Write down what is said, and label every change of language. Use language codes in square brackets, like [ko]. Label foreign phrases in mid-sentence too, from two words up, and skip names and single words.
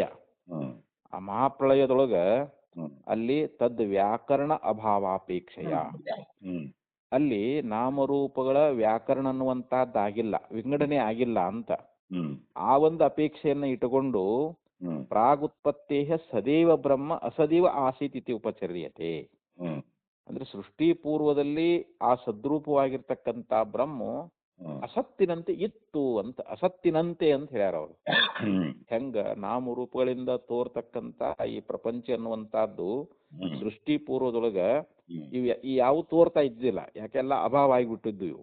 [kn] ಆ ಮಹಾಪ್ರಳಯದೊಳಗ ಅಲ್ಲಿ ತದ್ ವ್ಯಾಕರಣ ಅಭಾವಾಪೇಕ್ಷೆಯ, ಅಲ್ಲಿ ನಾಮರೂಪಗಳ ವ್ಯಾಕರಣ ಅನ್ನುವಂತಹದ್ದಾಗಿಲ್ಲ, ವಿಂಗಡಣೆ ಆಗಿಲ್ಲ ಅಂತ. ಆ ಒಂದು ಅಪೇಕ್ಷೆಯನ್ನ ಇಟ್ಟುಕೊಂಡು [sa] ಪ್ರಾಗುತ್ಪತ್ತೇ ಸದೇವ ಬ್ರಹ್ಮ ಅಸದೇವ ಆಸೀತ್ ಇತಿ ಉಪಚರ್ಯತೆ. [kn] ಅಂದ್ರೆ ಸೃಷ್ಟಿ ಪೂರ್ವದಲ್ಲಿ ಆ ಸದ್ರೂಪವಾಗಿರ್ತಕ್ಕಂಥ ಬ್ರಹ್ಮ ಅಸತ್ತಿನಂತೆ ಇತ್ತು ಅಂತ, ಅಸತ್ತಿನಂತೆ ಅಂತ ಹೇಳ್ಯಾರ ಅವರು. ಹೆಂಗ ನಾಮರೂಪಗಳಿಂದ ತೋರ್ತಕ್ಕಂತ ಈ ಪ್ರಪಂಚ ಅನ್ನುವಂತಹದ್ದು ಸೃಷ್ಟಿ ಪೂರ್ವದೊಳಗ ಈ ಯಾವ ತೋರ್ತಾ ಇದ್ದಿಲ್ಲ, ಯಾಕೆಲ್ಲ ಅಭಾವ ಆಗಿಬಿಟ್ಟಿದ್ದು ಇವು.